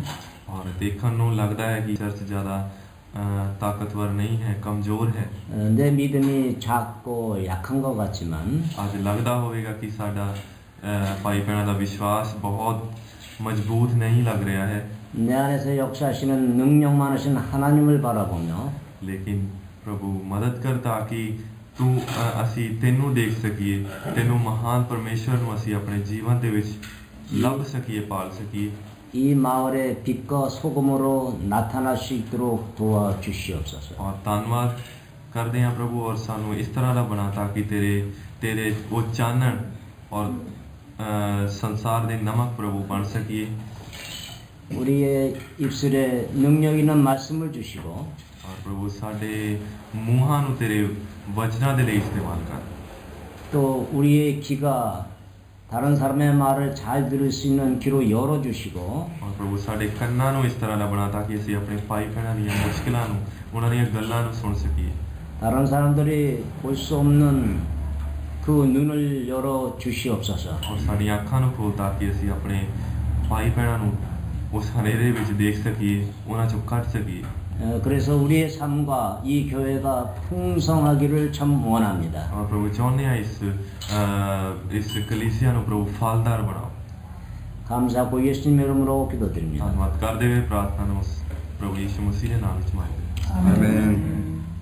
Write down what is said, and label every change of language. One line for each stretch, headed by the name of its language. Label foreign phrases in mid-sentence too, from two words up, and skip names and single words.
Punjabi: ਔਰ ਦੇਖਣੇ ਨੂੰ ਲੱਗਦਾ ਹੈ ਕਿ ਚਰਚ ਜ਼ਿਆਦਾ ਤਾਕਤਵਰ ਨਹੀਂ ਹੈ ਕਮਜ਼ੋਰ ਹੈ
Korean: 내 믿음이 작고 약한 것 같지만
Punjabi: ਅੱਜ ਲੱਗਦਾ ਹੋਵੇਗਾ ਕਿ ਸਾਡਾ ਭਾਈ ਭੈਣਾਂ ਦਾ ਵਿਸ਼ਵਾਸ ਬਹੁਤ ਮਜ਼ਬੂਤ ਨਹੀਂ ਲੱਗ ਰਿਹਾ ਹੈ
Korean: 내 안에서 역사하시는 능력 많으신 하나님을 바라보며
Punjabi: ਲੇਕਿਨ ਪ੍ਰਭੂ ਮਦਦ ਕਰ ਤਾਂ ਕਿ ਤੂੰ ਅਸੀਂ ਤੈਨੂੰ ਦੇਖ ਸਕੀਏ ਤੈਨੂੰ ਮਹਾਨ ਪਰਮੇਸ਼ਵਰ ਨੂੰ ਅਸੀਂ ਆਪਣੇ ਜੀਵਨ ਦੇ ਵਿੱਚ ਲੱਭ ਸਕੀਏ ਪਾਲ ਸਕੀਏ
Korean: 이 마을에 빛과 소금으로 나타날 수 있도록 도와주시옵소서.
Punjabi: और ਧੰਨਵਾਦ ਕਰਦੇ ਹਾਂ ਪ੍ਰਭੂ ਔਰ ਸਾਨੂੰ ਇਸ ਤਰ੍ਹਾਂ ਦਾ ਬਣਾ ਤਾਂ ਕਿ ਤੇਰੇ ਉਹ ਚਾਨਣ ਔਰ ਸੰਸਾਰ ਦੇ ਨਮਕ ਪ੍ਰਭੂ ਬਣ ਸਕੀਏ
Korean: 우리의 입술에 능력 있는 말씀을 주시고
Punjabi: ਔਰ ਪ੍ਰਭੂ ਸਾਡੇ ਮੂੰਹਾਂ ਨੂੰ ਤੇਰੇ ਵਚਨਾਂ ਦੇ ਲਈ ਇਸਤੇਮਾਲ ਕਰ
Korean: 또 우리의 귀가 다른 사람의 말을 잘 들을 수 있는 귀로 열어주시고
Punjabi: ਔਰ ਪ੍ਰਭੂ ਸਾਡੇ ਕੰਨਾਂ ਨੂੰ ਇਸ ਤਰ੍ਹਾਂ ਦਾ ਬਣਾ ਤਾਂ ਕਿ ਅਸੀਂ ਆਪਣੇ ਭਾਈ ਭੈਣਾਂ ਦੀਆਂ ਮੁਸ਼ਕਿਲਾਂ ਨੂੰ ਉਹਨਾਂ ਦੀਆਂ ਗੱਲਾਂ ਨੂੰ ਸੁਣ ਸਕੀਏ
Korean: 다른 사람들이 볼 수 없는 그 눈을 열어 주시옵소서.
Punjabi: ਔਰ ਸਾਡੀਆਂ ਅੱਖਾਂ ਨੂੰ ਖੋਲ ਤਾਂ ਕਿ ਅਸੀਂ ਆਪਣੇ ਭਾਈ ਭੈਣਾਂ ਨੂੰ ਉਸ ਹਨੇਰੇ ਵਿੱਚ ਦੇਖ ਸਕੀਏ ਉਹਨਾਂ ਚੋਂ ਕੱਢ ਸਕੀਏ
Korean: 그래서 우리의 삶과 이 교회가 풍성하기를 참 원합니다.
Punjabi: ਔਰ ਪ੍ਰਭੂ ਚਾਹੁੰਦੇ ਹਾਂ ਇਸ ਕਲੀਸਿਆ ਨੂੰ ਪ੍ਰਭੂ ਫਲਦਾਰ ਬਣਾਓ
Korean: 감사하고 예수님 이름으로 기도드립니다.
Punjabi: ਧੰਨਵਾਦ ਕਰਦੇ ਹੋਏ ਪ੍ਰਾਰਥਨਾ ਨੂੰ ਪ੍ਰਭੂ ਯਿਸੂ ਮਸੀਹ ਦੇ ਨਾਮ ਵਿੱਚ ਮੰਗਦੇ ਹਾਂ
Korean: 아멘.